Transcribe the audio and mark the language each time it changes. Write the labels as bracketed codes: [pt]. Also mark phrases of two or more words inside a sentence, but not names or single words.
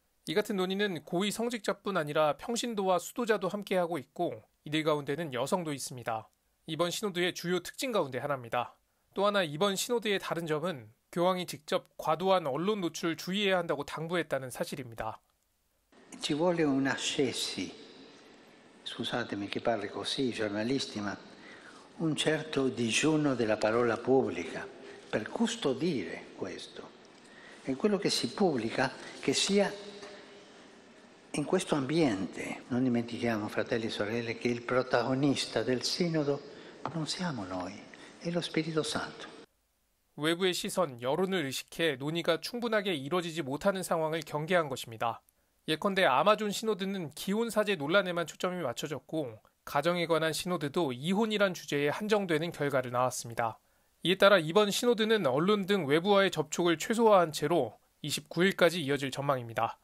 [ko] 이 같은 논의는 고위 성직자뿐 아니라 평신도와 수도자도 함께하고 있고 이들 가운데는 여성도 있습니다. 이번 시노드의 주요 특징 가운데 하나입니다. 또 하나 이번 시노드의 다른 점은 교황이 직접 과도한 언론 노출을 주의해야 한다고 당부했다는 사실입니다. [it] Ci vuole un ascesi, scusatemi che parli così, giornalisti, ma un certo digiuno della parola pubblica per custodire questo. E quello che si pubblica che sia in questo ambiente. Non dimentichiamo, fratelli e sorelle, che il protagonista del Sinodo non siamo noi, è lo Spirito Santo. [ko] 외부의 시선, 여론을 의식해 논의가 충분하게 이뤄지지 못하는 상황을 경계한 것입니다. 예컨대 아마존 시노드는 기혼사제 논란에만 초점이 맞춰졌고 가정에 관한 시노드도 이혼이란 주제에 한정되는 결과를 낳았습니다. 이에 따라 이번 시노드는 언론 등 외부와의 접촉을 최소화한 채로 29일까지 이어질 전망입니다.